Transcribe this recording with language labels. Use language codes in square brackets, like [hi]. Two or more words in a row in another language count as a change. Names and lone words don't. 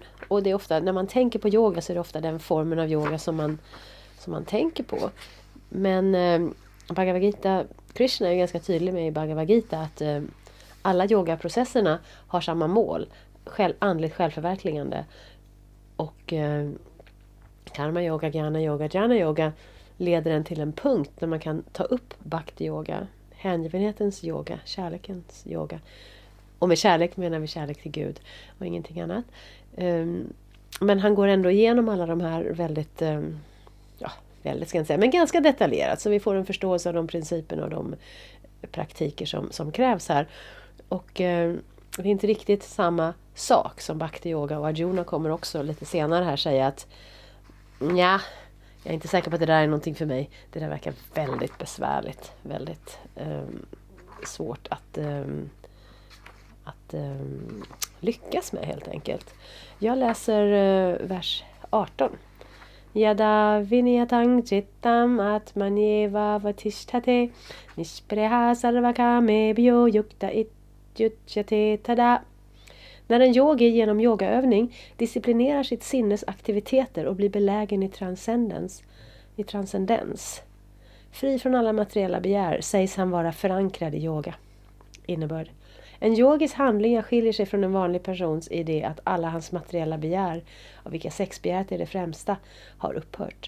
[sv] Och det är ofta, när man tänker på yoga så är det ofta den formen av yoga som man tänker på. Men Bhagavad Gita, Krishna är ganska tydlig med i Bhagavad Gita att alla yogaprocesserna har samma mål. Andligt självförverkligande. Och karma yoga, jnana yoga leder en till en punkt där man kan ta upp bhakti yoga, hängivenhetens yoga, kärlekens yoga. Och med kärlek menar vi kärlek till Gud och ingenting annat. Men han går ändå igenom alla de här väldigt ska jag säga, men ganska detaljerat. Så vi får en förståelse av de principerna och de praktiker som krävs här. Och det är inte riktigt samma sak som bhakti yoga. Och Arjuna kommer också lite senare här säga att jag är inte säker på att det där är någonting för mig. Det där verkar väldigt besvärligt. Väldigt svårt att lyckas med helt enkelt. Jag läser vers 18. [sa] यदा विन्यतं चित्तम् आत्मन्येव वतिष्ठते निष्प्रेह सर्वकामेभ्यो युक्त इत्युच्यते तदा. [sv] När en yogi genom yogaövning disciplinerar sitt sinnes aktiviteter och blir belägen i transcendens. Fri från alla materiella begär sägs han vara förankrad i yoga. Innebörd. En yogis handlingar skiljer sig från en vanlig persons i det att alla hans materiella begär, av vilka sexbegäret är det främsta, har upphört.